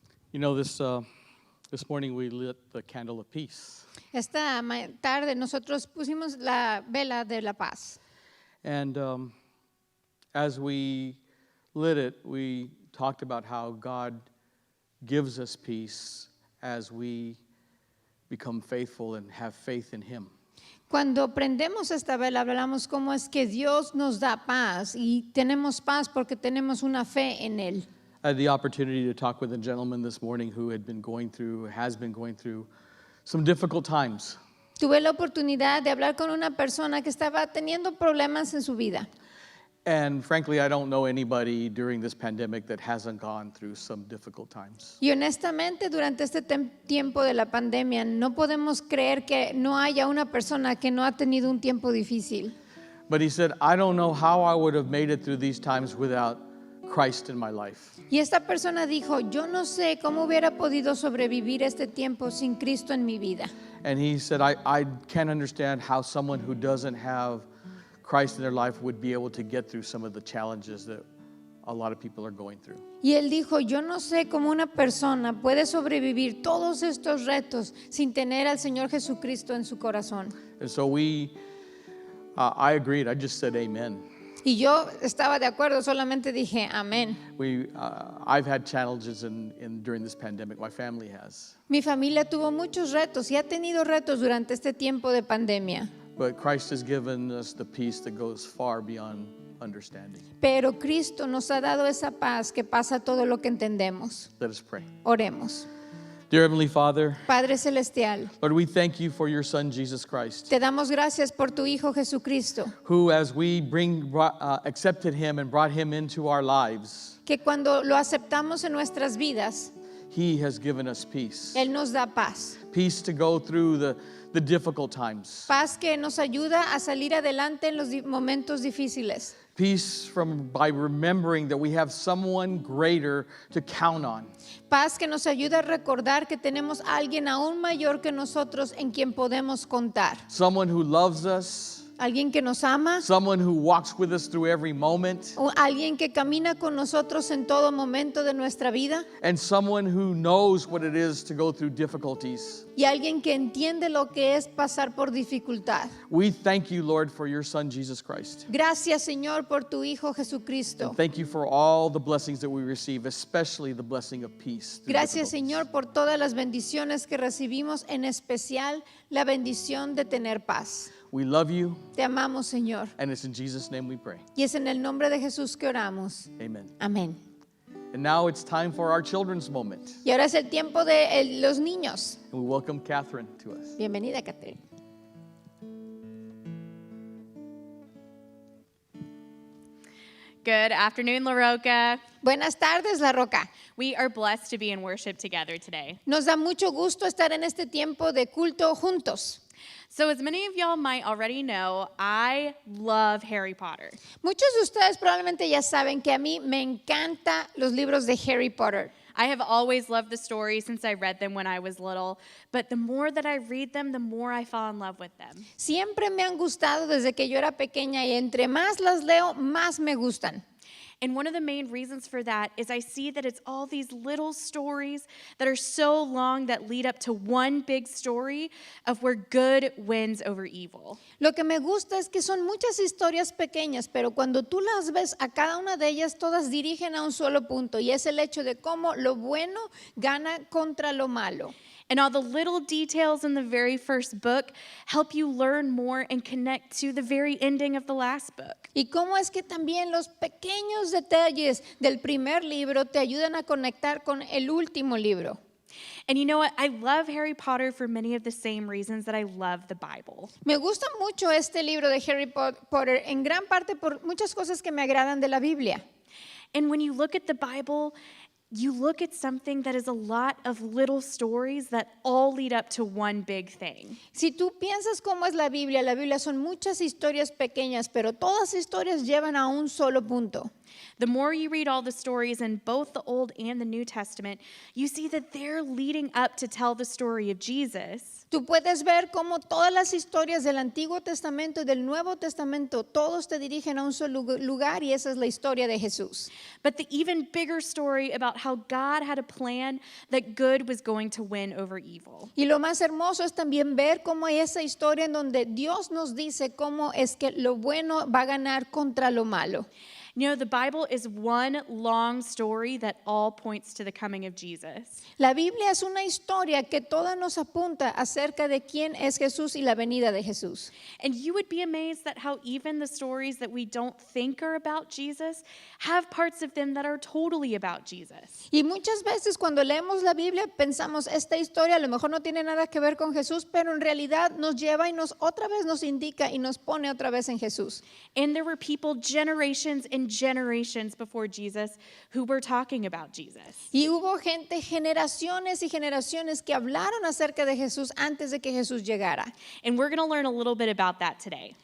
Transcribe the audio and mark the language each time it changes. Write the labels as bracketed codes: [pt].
[en] You know, this morning we lit the candle of peace. [es] Esta tarde nosotros pusimos la vela de la paz. [en] And as we lit it, we talked about how God gives us peace as we become faithful and have faith in Him. [es] Cuando prendemos esta vela, hablamos cómo es que Dios nos da paz y tenemos paz porque tenemos una fe en Él. [en] I had the opportunity to talk with a gentleman this morning who has been going through some difficult times. [es] Tuve la oportunidad de hablar con una persona que estaba teniendo problemas en su vida. [en] And frankly, I don't know anybody during this pandemic that hasn't gone through some difficult times. [es] Y honestamente, durante este tiempo de la pandemia, no podemos creer que no haya una persona que no ha tenido un tiempo difícil. [en] But he said, I don't know how I would have made it through these times without Christ in my life. [es] Y esta persona dijo, yo no sé cómo hubiera podido sobrevivir este tiempo sin Cristo en mi vida. [en] And he said, I can't understand how someone who doesn't have Christ in their life would be able to get through some of the challenges that a lot of people are going through. [es] Y él dijo, yo no sé cómo una persona puede sobrevivir todos estos retos sin tener al Señor Jesucristo en su corazón. [en] And so I agreed. I just said amen. [es] Y yo estaba de acuerdo, solamente dije amén. [en] I've had challenges during this pandemic. My family has. [es] Mi familia tuvo muchos retos y ha tenido retos durante este tiempo de pandemia. [en] But Christ has given us the peace that goes far beyond understanding. [es] Pero Cristo nos ha dado esa paz que pasa todo lo que entendemos. [en] Let us pray. [es] Oremos. [en] Dear Heavenly Father, [es] Padre Celestial, [en] Lord, we thank you for your Son, Jesus Christ, [es] te damos gracias por tu Hijo Jesucristo, [en] who, as we accepted him and brought him into our lives, [es] que cuando lo aceptamos en nuestras vidas, [en] he has given us peace. [es] Él nos da paz. [en] Peace to go through the difficult times. [es] Paz que nos ayuda a salir adelante en los momentos difíciles. [en] Peace by remembering that we have someone greater to count on. [es] Paz que nos ayuda a recordar que tenemos a alguien aún mayor que nosotros en quien podemos contar. [en] Someone who loves us. [es] Alguien que nos ama. [en] Someone who walks with us through every moment. [es] O alguien que camina con nosotros en todo momento de nuestra vida. [en] And someone who knows what it is to go through difficulties. [es] Y alguien que entiende lo que es pasar por dificultad. [en] We thank you, Lord, for your Son, Jesus Christ. [es] Gracias, Señor, por tu Hijo Jesucristo. [en] And thank you for all the blessings that we receive, especially the blessing of peace. [es] Gracias, Señor, por todas las bendiciones que recibimos, en especial la bendición de tener paz. [en] We love you. [es] Te amamos, Señor. [en] And it's in Jesus' name we pray. [es] Y es en el nombre de Jesús que oramos. [en] Amen. [es] Amén. [en] And now it's time for our children's moment. [es] Y ahora es el tiempo de los niños. [en] And we welcome Catherine to us. [es] Bienvenida, Catherine. [en] Good afternoon, La Roca. [es] Buenas tardes, La Roca. [en] We are blessed to be in worship together today. [es] Nos da mucho gusto estar en este tiempo de culto juntos. [en] So as many of y'all might already know, I love Harry Potter. [es] Muchos de ustedes probablemente ya saben que a mí me encantan los libros de Harry Potter. [en] I have always loved the stories since I read them when I was little, but the more that I read them, the more I fall in love with them. [es] Siempre me han gustado desde que yo era pequeña y entre más las leo, más me gustan. [en] And one of the main reasons for that is I see that it's all these little stories that are so long that lead up to one big story of where good wins over evil. [es] Lo que me gusta es que son muchas historias pequeñas, pero cuando tú las ves, a cada una de ellas todas dirigen a un solo punto, y es el hecho de cómo lo bueno gana contra lo malo. [en] And all the little details in the very first book help you learn more and connect to the very ending of the last book. [es] Y cómo es que también los pequeños detalles del primer libro te ayudan a conectar con el último libro. [en] And you know what? I love Harry Potter for many of the same reasons that I love the Bible. [es] Me gusta mucho este libro de Harry Potter, en gran parte por muchas cosas que me agradan de la Biblia. [en] And when you look at the Bible, you look at something that is a lot of little stories that all lead up to one big thing. [es] Si tú piensas cómo es la Biblia son muchas historias pequeñas, pero todas historias llevan a un solo punto. [en] The more you read all the stories in both the Old and the New Testament, you see that they're leading up to tell the story of Jesus. [es] Tú puedes ver cómo todas las historias del Antiguo Testamento y del Nuevo Testamento, todos te dirigen a un solo lugar, y esa es la historia de Jesús. [en] But the even bigger story about how God had a plan that good was going to win over evil. [es] Y lo más hermoso es también ver cómo hay esa historia en donde Dios nos dice cómo es que lo bueno va a ganar contra lo malo. [en] You know, the Bible is one long story that all points to the coming of Jesus. [es] La Biblia es una historia que toda nos apunta acerca de quién es Jesús y la venida de Jesús. [en] And you would be amazed at how even the stories that we don't think are about Jesus have parts of them that are totally about Jesus. [es] Y muchas veces cuando leemos la Biblia pensamos, esta historia a lo mejor no tiene nada que ver con Jesús, pero en realidad nos lleva y otra vez nos indica y nos pone otra vez en Jesús. [en] And there were people generations and generations before Jesus who were talking about Jesus. [es] Y hubo gente, generaciones y generaciones que hablaron acerca de Jesús antes de que Jesús llegara. [en] And we're going to learn a little bit about that today.